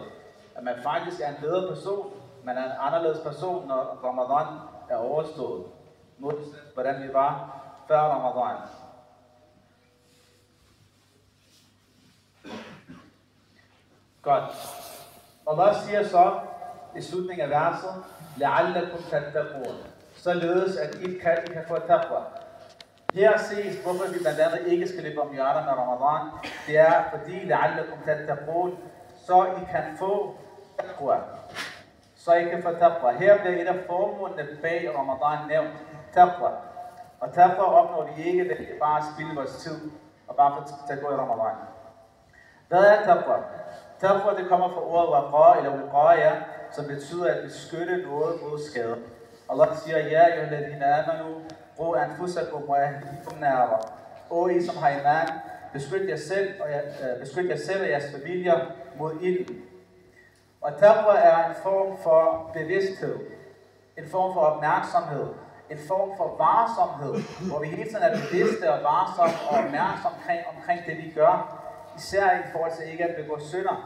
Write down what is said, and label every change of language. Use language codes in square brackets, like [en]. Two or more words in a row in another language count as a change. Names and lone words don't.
[da] At man faktisk er en bedre person. Man er en anderledes person, når Ramadan er overstået. Modsat hvordan vi var før Ramadan. Godt. Allah siger så i slutningen af verset, [ar] لَعَلَّكُمْ تَتَّقُونَ, [da] således at I kan få taqwa. Her ses, hvorfor vi blandt andet ikke skal løbe om hjørner med Ramadan. Det er fordi, [ar] لَعَلَّكُمْ تَتَّقُونَ, [da] så I kan få taqwa. Så I kan få taqwa. Her bliver et af formålene bag Ramadan nævnt, taqwa. Og taqwa opnår vi ikke ved bare at spilde vores tid og bare få til at gå i Ramadan. Hvad er taqwa? Taqwa, det kommer fra ordet waqa eller wiqaya, som betyder at beskytte noget mod skade. Allah siger, ja, [ar] أيها الذين آمنوا قوا أنفسكم وأهليكم نارا. [da] Og I som har iman, beskyt jer selv og jeres familier mod ilden. Og taqwa er en form for bevidsthed, en form for opmærksomhed, en form for varsomhed, hvor vi hele tiden er bevidste og varsomme og opmærksomme omkring det, vi gør, især i forhold til ikke at begå synder.